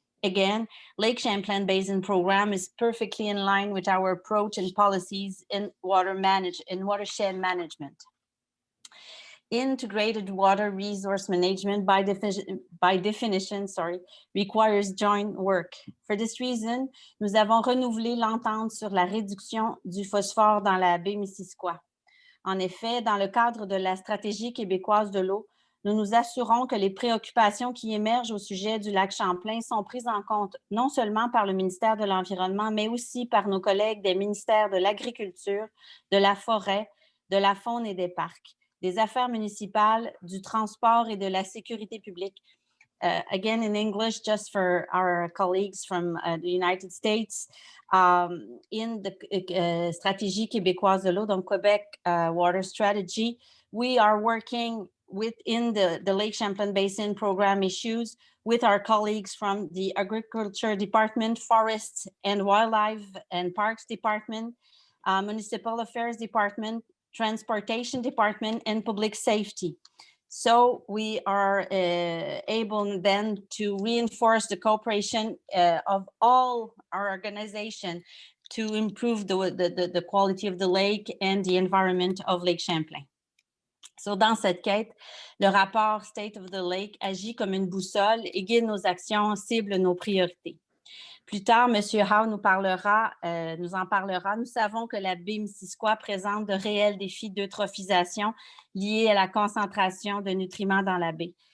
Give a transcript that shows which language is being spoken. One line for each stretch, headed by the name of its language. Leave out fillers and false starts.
English: Again, Lake Champlain Basin Program is perfectly in line with our approach and policies in watershed management. Integrated water resource management by definition, requires joint work. For this reason,
French: nous avons renouvelé l'entente sur la réduction du phosphore dans la baie Missisquoi. En effet, dans le cadre de la stratégie québécoise de l'eau, nous nous assurons que les préoccupations qui émergent au sujet du lac Champlain sont prises en compte non seulement par le ministère de l'Environnement, mais aussi par nos collègues des ministères de l'Agriculture, de la Forêt, de la Faune et des Parcs, des Affaires municipales, du transport et de la sécurité publique.
English: Again, in English, just for our colleagues from the United States, in the Stratégie québécoise de l'eau, donc Quebec Water Strategy, we are working within the Lake Champlain Basin Program issues with our colleagues from the Agriculture Department, Forests and Wildlife and Parks Department, Municipal Affairs Department, Transportation Department, and Public Safety. So we are able then to reinforce the cooperation of all our organizations to improve the quality of the lake and the environment of Lake Champlain.
French: So, dans cette quête, le rapport State of the Lake agit comme une boussole et guide nos actions, cible nos priorités. Plus tard, M. Howe nous en parlera. Nous savons que la baie Missisquoi présente de réels défis d'eutrophisation liés à la concentration de nutriments dans la baie.